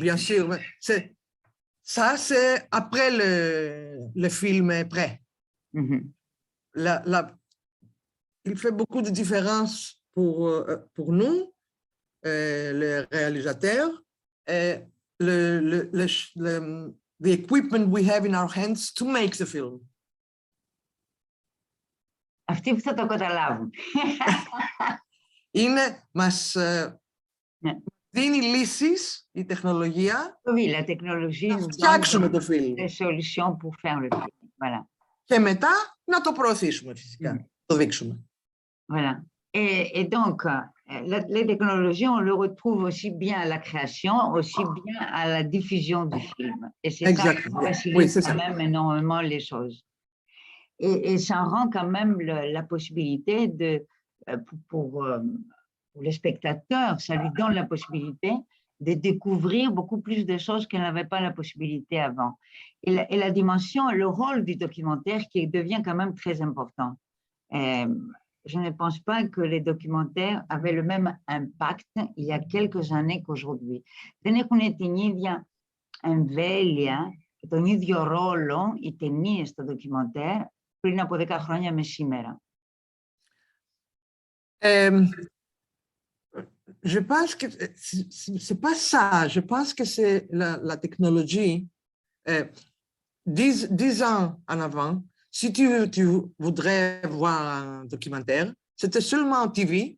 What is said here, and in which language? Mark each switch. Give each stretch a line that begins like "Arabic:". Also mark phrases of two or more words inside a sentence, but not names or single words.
French: bien sûr. Ça, c'est après le film est prêt. Mhm. Il fait beaucoup de différence pour nous, les réalisateurs, et
English: the equipment we have in our hands to make the film.
Greek: Αυτοί που θα το καταλάβουν. Μας Ναι. δίνει λύσεις η τεχνολογία
French: Oui, la technologie
Greek: να
French: nous donne
Greek: φτιάξουμε το film.
French: des solutions pour faire le film. Voilà.
Greek: Και μετά να το προωθήσουμε φυσικά, το δείξουμε.
French: Voilà. Et donc, les technologies, on le retrouve aussi bien à la création, aussi bien à la diffusion du film. Et c'est ça qui facilite Oui, c'est quand ça. même énormément les choses. Et ça rend quand même la possibilité pour les spectateurs, ça lui donne la possibilité de découvrir beaucoup plus de choses qu'elle n'avait pas la possibilité avant. Et la dimension, le rôle du documentaire qui devient quand même très important. Je ne pense pas que les documentaires avaient le même impact il y a quelques années qu'aujourd'hui.
Greek: Δεν έχουν την ίδια εμβέλεια και τον ίδιο ρόλο οι ταινίες στο ντοκιμαντέρ πριν από 10 χρόνια με σήμερα.
French: Je pense que c'est pas ça. Je pense que c'est la technologie. 10 ans en avant, si tu voudrais voir un documentaire, c'était seulement en TV.